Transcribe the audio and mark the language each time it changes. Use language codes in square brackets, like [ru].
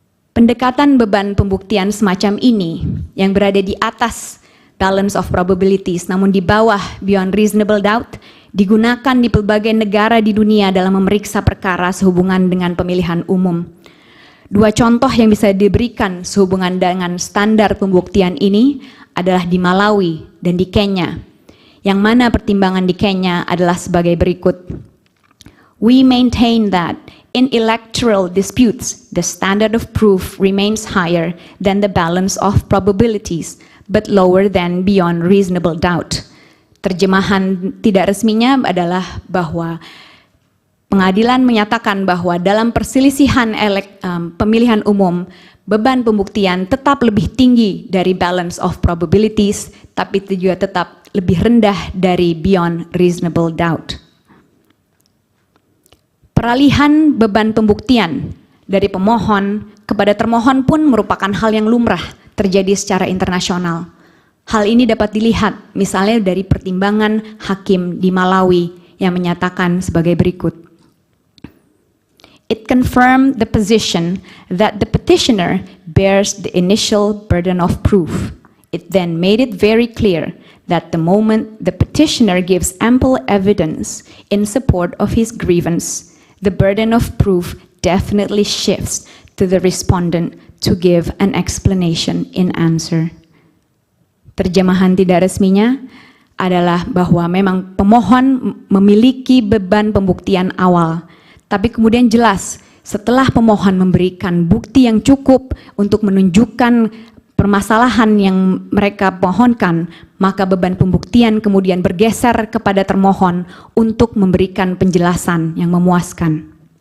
[id] Pendekatan beban pembuktian semacam ini yang berada di atas [en] balance of probabilities [id] namun di bawah [en] beyond reasonable doubt [id] digunakan di pelbagai negara di dunia dalam memeriksa perkara sehubungan dengan pemilihan umum. Dua contoh yang bisa diberikan sehubungan dengan standar pembuktian ini adalah di Malawi dan di Kenya, yang mana pertimbangan di Kenya adalah sebagai berikut. [en] We maintain that in electoral disputes, the standard of proof remains higher than the balance of probabilities, but lower than beyond reasonable doubt. [id] Terjemahan tidak resminya adalah bahwa pengadilan menyatakan bahwa dalam perselisihan pemilihan umum, beban pembuktian tetap lebih tinggi dari [en] balance of probabilities, [id] tapi itu juga tetap lebih rendah dari [en] beyond reasonable doubt. [id] Peralihan beban pembuktian dari pemohon kepada termohon pun merupakan hal yang lumrah terjadi secara internasional. Hal ini dapat dilihat misalnya dari pertimbangan hakim di Malawi yang menyatakan sebagai berikut. [en] It confirmed the position that the petitioner bears the initial burden of proof. It then made it very clear that the moment the petitioner gives ample evidence in support of his grievance, the burden of proof definitely shifts to the respondent to give an explanation in answer. [id] Terjemahan tidak resminya adalah bahwa memang pemohon memiliki beban pembuktian awal, tapi kemudian jelas setelah pemohon memberikan bukti yang cukup untuk menunjukkan permasalahan yang mereka mohonkan, maka beban pembuktian kemudian bergeser kepada termohon untuk memberikan penjelasan yang memuaskan.